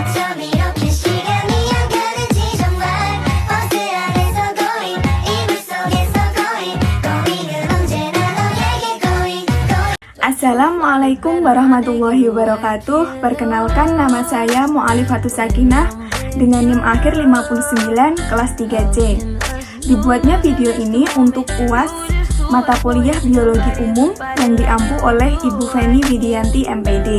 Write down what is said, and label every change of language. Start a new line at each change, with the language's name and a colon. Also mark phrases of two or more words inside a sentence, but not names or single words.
Korean: 이렇게 시간이 안 가는지 정말 버스 안에서 going 이불 속에서 going은 언제나 너에게 going.
Arabic: السلام عليكم ورحمة الله وبركاته.
Indonesian: Perkenalkan, nama saya Mu'alifatus Sakinah dengan NIM akhir 59 kelas 3C. Dibuatnya video ini untuk UAS mata kuliah biologi umum yang diampu oleh Ibu Feni Widianti MPD.